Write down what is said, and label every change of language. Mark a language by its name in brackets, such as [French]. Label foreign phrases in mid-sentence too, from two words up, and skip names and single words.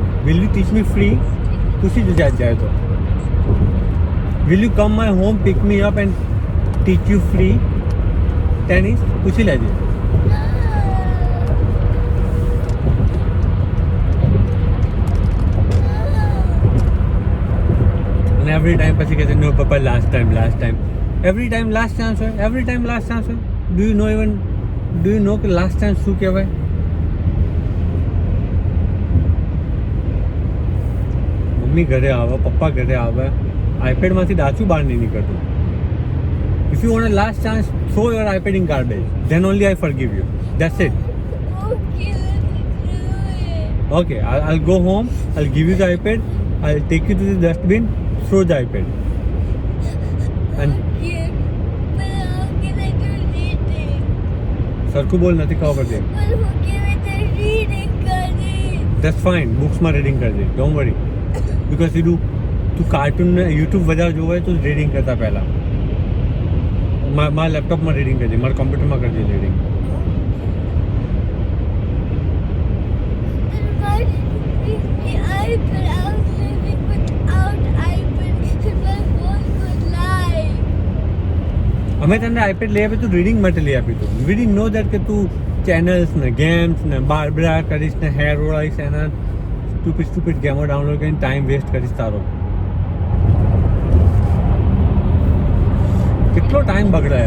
[English] Will you teach me free? [Hindi] खुशी जो जाए तो. [English] Will you come my home, pick me up and teach you free tennis? [Gujarati] પૂછી લેજે. અને [English] every time [Gujarati] પછી કહે છે [English] no papa last time. every time last chance [Gujarati] હોય. [English] do you know [Gujarati] કે [English] last chance [Gujarati] શું કહેવાય? મમ્મી ઘરે આવે, પપ્પા ઘરે આવે, આઈપેડમાંથી ડાચું બહાર નહીં નીકળતું. [English] If you want a last chance, throw your iPad in garbage. Then only I forgive you. That's it. Okay, let's do it. Okay, I'll go home. I'll give you the iPad. I'll take you to the dustbin. Throw the iPad. And Okay, but how can I do reading? [Gujarati] સરખું બોલ, નથી ખબર પડતી. [English] But how can I do reading, Kali? That's fine. [Gujarati] બુક્સમાં રીડિંગ કરજે. [English] Don't worry. Because [Gujarati] તું કાર્ટૂન ને યુટ્યુબ વધારે જોવે તો રીડિંગ કરતા પહેલા. મારા લેપટોપમાં રીડિંગ કરજે, મારા કોમ્પ્યુટરમાં કરજે રીડિંગ. [English] Then why did you give me iPad? I was living without iPad and my phone was live. [Gujarati] અમે તને આઈપેડ લઈ આપી, તું રીડિંગ માટે લઈ આપી તું. [English] we did no that [Gujarati] કે તું ચેનલ્સ ને ગેમ્સ ને બારબરા કરીશ ને હેર ઓળાઈશ એના સ્ટુપિડ ગેમો ડાઉનલોડ કરીને [English] time waste [Gujarati] કરીશ તારો. કેટલો ટાઈમ બગડાય.